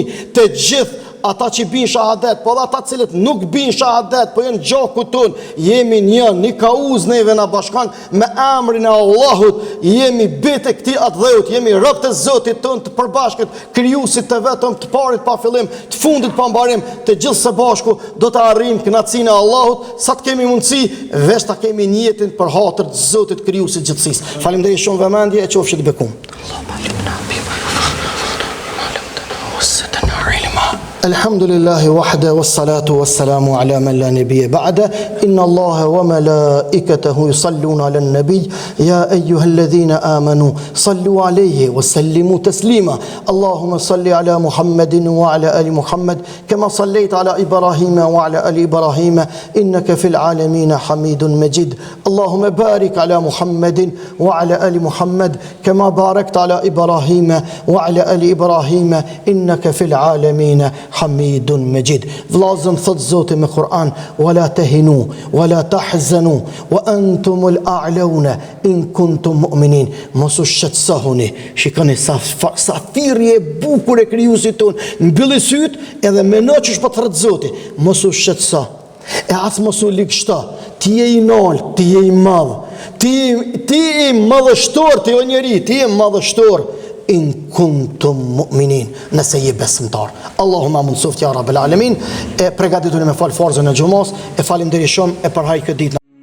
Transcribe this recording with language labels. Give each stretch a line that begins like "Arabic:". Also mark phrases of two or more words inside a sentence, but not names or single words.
Albanian: të gjithë ata që bin shahadet, po dhe ata cilët nuk bin shahadet, po jenë gjaku ton, jemi një kauz neve na bashkan me emrin e Allahut, jemi bete këti atë dheut, jemi rob të Zotit ton të përbashkët, krijuesit të vetëm të parit pa fillim, të fundit pa mbarim, të gjithë së bashku do të arrijmë kënaqësinë e Allahut, sa të kemi mundësi, veç ta kemi në jetën për hatër të Zotit krijuesit gjithësisë. Faleminderit shumë vëmendje e qofshit bekum.
Arabic: الحمد لله وحده والصلاة والسلام على من لا نبي بعده إن الله وملائكته يصلون على النبي يا أيها الذين آمنوا صلوا عليه وسلموا تسليما اللهم صل على محمد وعلى آل محمد كما صليت على إبراهيم وعلى آل إبراهيم إنك في العالمين حميد مجيد اللهم بارك على محمد وعلى آل محمد كما باركت على إبراهيم وعلى آل إبراهيم إنك في العالمين حميد مجيد.
Albanian: Vllazëm thot Zoti me Kur'an,
Arabic: ولا تهنوا ولا تحزنوا وأنتم الأعلون إن كنتم مؤمنين.
Albanian: Mos u shqetësohuni. Shikoni sa thirrje e bukur e krijuesit ton. Mbylli syt edhe mendo që po thret Zoti. Mos u shqetëso. E as mos u ligshto. Ti je i nalt, ti je i madh. Ti je madhështor, ti je njeri, ti je madhështor.
Arabic: إن كنتم مؤمنين,
Albanian: nëse je besimtar. Allahumma mundsoft
Arabic: يا رب العالمين.
Albanian: E përgatituni me fal farzën e xumos, e falenderoj shumë e përhaj këtë ditë.